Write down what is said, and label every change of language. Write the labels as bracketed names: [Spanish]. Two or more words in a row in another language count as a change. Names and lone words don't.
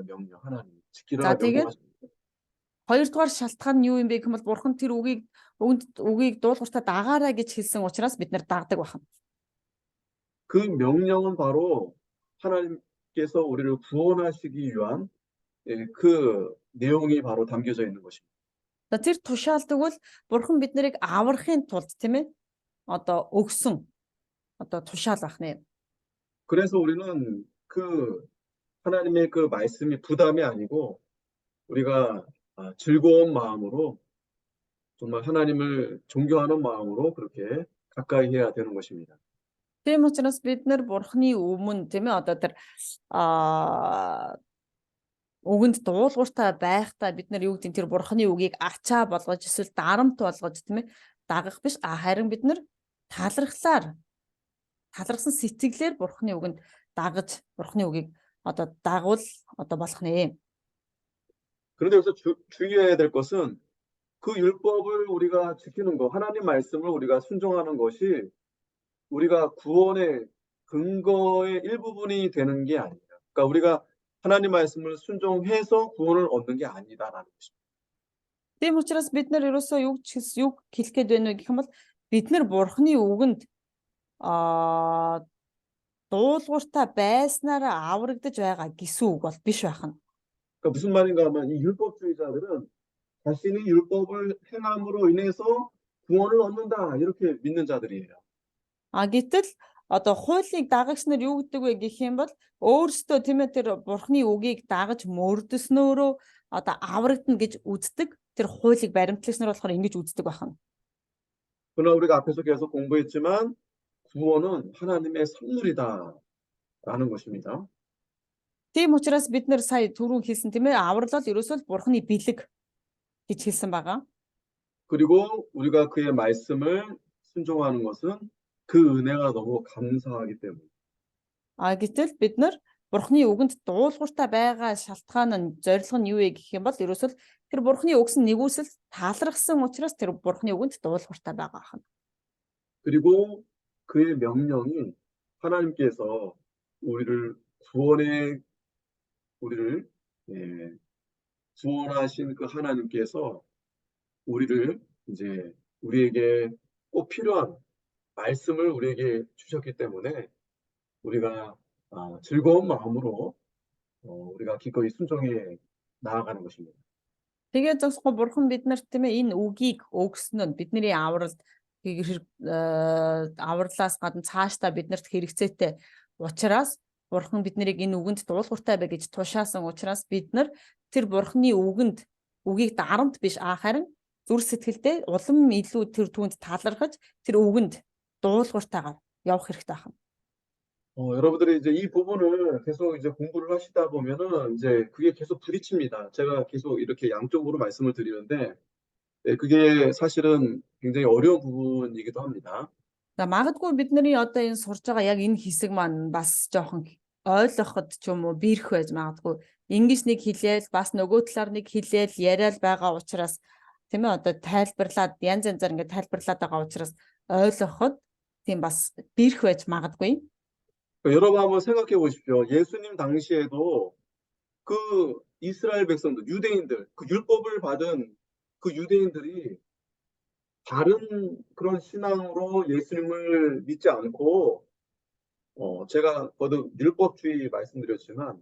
[Korean] 명령. 하나님 지키라 명령하십니다. [Mongolian] Хоёрдугаар шалтгаан нь юу юм бэ гэвэл Бурхан тэр үгийг дуулууртай дагаарай гэж хэлсэн учраас бид нар дагдаг байна. [Korean] 그 명령은 바로 하나님께서 우리를 구원하시기 위한 그 내용이 바로 담겨져 있는 것입니다. [Mongolian] Тэр тушаалдаг бол Бурхан бид нарыг аврахын тулд тийм ээ одоо өгсөн одоо тушаал байна. [Korean] 그래서 우리는 그 하나님의 그 말씀이 부담이 아니고 우리가 즐거운 마음으로 정말 하나님을 존경하는 마음으로 그렇게 가까이 해야 되는 것입니다. [Mongolian] Тийм учраас бид нар Бурханы өмнө тийм ээ одоо тэр үгэнд дуулууртай байхдаа бид нар юу гэдэг тэр Бурханы үгийг ачаа болгож эсвэл дарамт болгож тийм ээ дагах биш харин бид нар талархсан сэтгэлээр Бурханы үгэнд дагаж Бурханы үгийг одоо дагвал одоо болох нэ. [Korean] 그런데 여기서 주의해야 될 것은 그 율법을 우리가 지키는 것, 하나님 말씀을 우리가 순종하는 것이 우리가 구원의 근거의 일부분이 되는 게 아니에요. 그러니까 우리가 하나님 말씀을 순종해서 구원을 얻는 게 아니다라는 것입니다. [Mongolian] Тийм учраас бид нар ерөөсөө юу хэлэх гээд байна вэ гэх юм бол бид нар Бурханы үгэнд дуулууртай байснараа аврагдаж байгаа гэсэн үг бол биш байна. [Korean] 그러니까 무슨 말인가 하면 이 율법주의자들은 자신이 율법을 행함으로 인해서 구원을 얻는다 이렇게 믿는 자들이에요. [Mongolian] Гэтэл одоо хуулийг дагагч нар юу гэдэг вэ гэх юм бол өөрсдөө тийм ээ тэр Бурханы үгийг дагаж мөрдөснөөрөө одоо аврагдана гэж үздэг. Тэр хуулийг баримтлагч нар болохоор ингэж үздэг байна. [Korean] 그러나 우리가 앞에서 계속 공부했지만 구원은 하나님의 선물이다라는 것입니다. [Mongolian] Тийм учраас бид нар сая түрүүн хэлсэн тийм ээ аврал бол ерөөсөө Бурханы бэлэг гэж хэлсэн байгаа. [Korean] 그리고 우리가 그의 말씀을 순종하는 것은 그 은혜가 너무 감사하기 때문에. [Mongolian] Гэтэл бид нар Бурханы үгэнд дуулууртай байгаа шалтгаан нь зорилго нь юу вэ гэх юм бол ерөөсөө тэр Бурханы өгсөн нэгүсэл таалархсан учраас тэр Бурханы үгэнд дуулууртай байгаа байна. [Korean] 그리고 그의 명령이 하나님께서 우리를 구원하신 그 하나님께서 우리를 이제 우리에게 꼭 필요한 말씀을 우리에게 주셨기 때문에 우리가 즐거운 마음으로 우리가 기꺼이 순종해 나아가는 것입니다. [Mongolian] Тэгээд зөвхөн Бурхан биднэрт тийм ээ энэ үгийг өгсөн нь бидний авралаас гадна цаашдаа биднэрт хэрэгцээтэй учраас Бурхан биднийг энэ үгэнд дуулууртай бай гэж тушаасан учраас бид нар тэр Бурханы үгийг дарамт биш харин зүр сэтгэлдээ улам илүү тэр түүнд талархаж тэр үгэнд дуулууртайгаар явах хэрэгтэй байна. [Korean] 여러분들이 이제 이 부분을 계속 이제 공부를 하시다 보면은 이제 그게 계속 부딪힙니다. 제가 계속 이렇게 양쪽으로 말씀을 드리는데 그게 사실은 굉장히 어려운 부분이기도 합니다. [Mongolian] Магадгүй бидний одоо энэ сурж байгаа яг энэ хэсэг маань бас жоохон ойлгоход ч юм уу биерх байж магадгүй. Ингээс нэг хэлээл бас нөгөө талаар нэг хэлээл яриад байгаа учраас тийм ээ одоо тайлбарлаад янз янзаар ингээд тайлбарлаад байгаа учраас ойлгоход тийм бас биерх байж магадгүй. [Korean] 여러분 한번 생각해 보십시오. 예수님 당시에도 그 이스라엘 백성들, 유대인들, 그 율법을 받은 그 유대인들이 바른 그런 신앙으로 예수님을 믿지 않고 제가 거듭 율법주의 말씀드렸지만